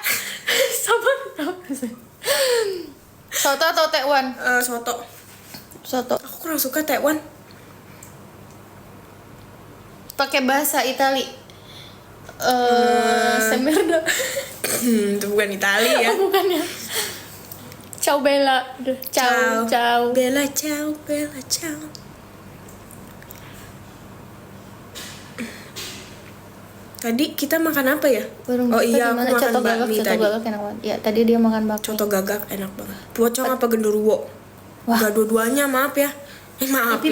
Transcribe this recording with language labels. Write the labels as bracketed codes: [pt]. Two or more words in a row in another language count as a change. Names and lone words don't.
[id] Gila. Sabar. Soto atau tekwan? Soto. Soto. Aku kurang suka tekwan. Pakai bahasa Itali. Semerda. Itu bukan Itali ya. Oh, bukan ya. [it] Ciao Bella. Ciao, ciao. Bella, ciao, Bella, ciao. [id] Tadi kita makan apa ya? Burung Oh kita iya, gimana? aku makan Coto gagak, bakmi coto tadi. gagak enak banget. Ya, tadi dia makan bakmi. Coto gagak enak banget. Pocong apa genderuwo? Wah. Enggak dua-duanya, maaf ya. Maaf Tapi